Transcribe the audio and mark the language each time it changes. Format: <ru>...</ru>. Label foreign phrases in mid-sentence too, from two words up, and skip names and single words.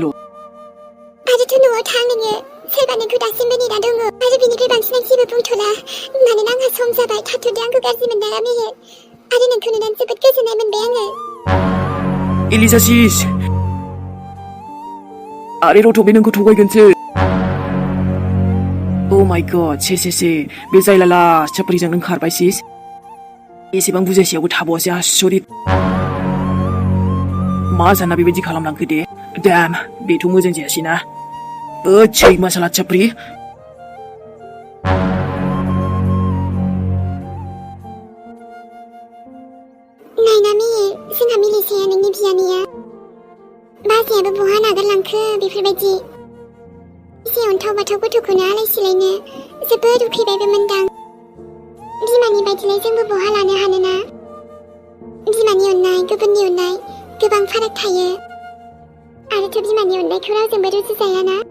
<brx>आरोथ' न'आव थां नोङो सोरबा नोंखौ दासिमबो नेना दङ आरो बिनिफ्राय बांसिन आं जेबो बुंथ'ला मानोना आंहा सम जाबाय थाथ'दो आंखौ गाज्रि मोननाङा मेहेर आरो नोंखौ नुनानै जोबोद गोजोननाय मोनबाय आङो एलिसा सिस आरे रथ' बे नोंखौ थगायगोनसो</brx> <en>Oh my god</en> <brx>से बे जायलाला साप्रिजों नों खारबाय सिस एसेबां बुजायसेयावबो थाबावासै आसरित मा जाना बेबायदि खालामलांखो दे दाम बेथ' मोजां जायासैना सैमा साला साप्रि नायना मेहेर जोंहा मिलिसाया नोंनि बियानैया बाजैयाबो बहा नागारलांखो बेफोरबायदि एसे अन्थाव बाथाव गथ'खौनो आलाय सिलायनो जोबोद उखैबायबो मोनदां बिमानि बायदिलाय जोंबो बहा लानो हानोना बिमानि अननाय गुबुननि अननाय गोबां फाराग थायो आरोथ' बिमानि अननायखौ रावजोंबो रुजुजायाना</brx>